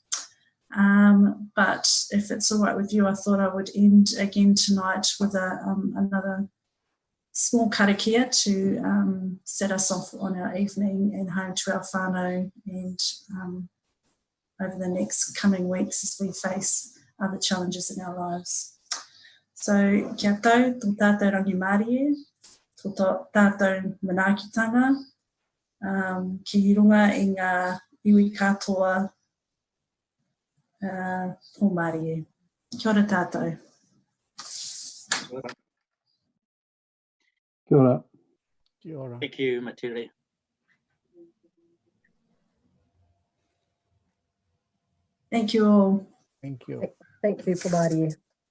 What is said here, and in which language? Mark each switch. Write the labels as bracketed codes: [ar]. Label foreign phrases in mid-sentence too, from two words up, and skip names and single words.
[en] But if it's all right with you, I thought I would end again tonight with another small karakia to set us off on our evening and home to our whānau, and over the next coming weeks as we face other challenges in our lives. [mi] So kia tau, tō tātou rangi Māori, tō tātou manaakitanga, ki runga i ngā iwi katoa o Māori. Kia ora tātou. Kia ora. Kia ora. [en] Thank you, Matiri. Thank you all. Thank you. Thank you for Māori.